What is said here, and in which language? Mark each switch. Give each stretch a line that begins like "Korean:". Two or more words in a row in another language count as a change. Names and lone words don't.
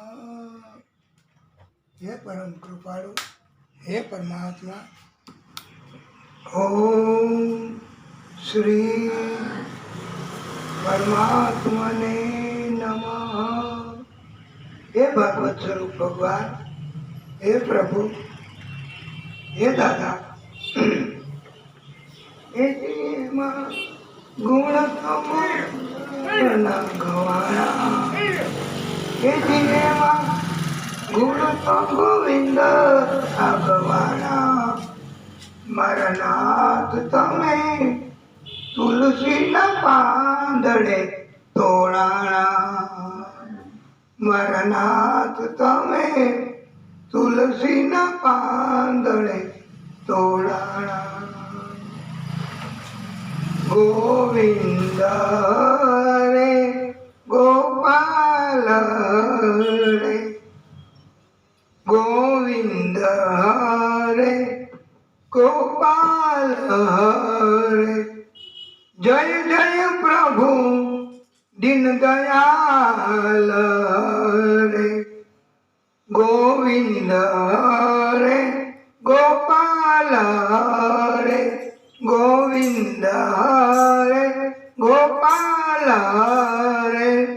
Hindi: हे परम कृपालु, हे परमात्मा,
Sanskrit: ओम श्री परमात्मने नमः।
Hindi: हे भगवत स्वरूप भगवान, हे प्रभु, हे दादा, हे गुण न गवाना, हे गुण गोविंद भगवाना।
Gujarati: મારા નાથ તમે તુલસી ન પાંદડે તોડાણા। મારા નાથ તમે તુલસી ન પાંદડે તોડાણા। ગોવિંદ રે ગોપાલ રે ગોવિંદ રે ગોપાલ હરે।
Hindi: जय जय प्रभु दीन दयाल हरे। गोविंद हरे गोपाल हरे गोविंद हरे गोपाल हरे।